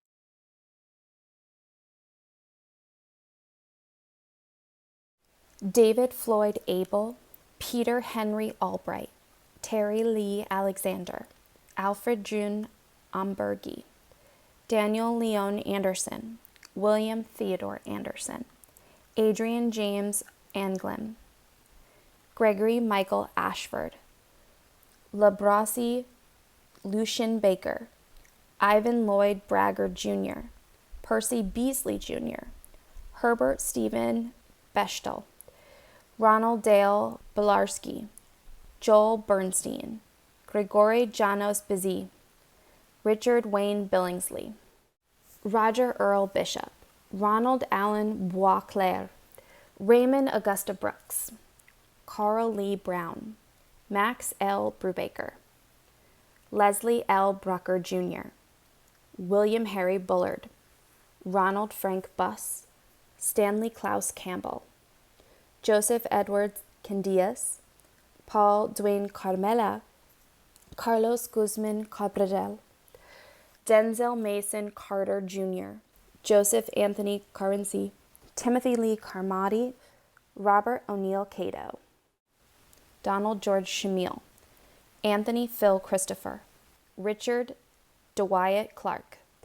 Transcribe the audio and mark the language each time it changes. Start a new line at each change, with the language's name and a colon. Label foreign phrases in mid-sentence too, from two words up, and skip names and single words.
English: David Floyd Abel, Peter Henry Albright, Terry Lee Alexander, Alfred June Ambergi, Daniel Leon Anderson, William Theodore Anderson, Adrian James Anglin, Gregory Michael Ashford, Labrasi Lucian Baker, Ivan Lloyd Braggart Jr., Percy Beasley Jr., Herbert Stephen Bechtel, Ronald Dale Belarski, Joel Bernstein, Gregory Janos Bizet, Richard Wayne Billingsley, Roger Earl Bishop, Ronald Allen Boisclair, Raymond Augusta Brooks, Carl Lee Brown, Max L. Brubaker, Leslie L. Brucker Jr., William Harry Bullard, Ronald Frank Buss, Stanley Klaus Campbell, Joseph Edward Candias, Paul Duane Carmela, Carlos Guzman Cabral, Denzel Mason Carter Jr., Joseph Anthony Currency, Timothy Lee Carmody, Robert O'Neill Cato, Donald George Shamil, Anthony Phil Christopher, Richard DeWyatt Clark,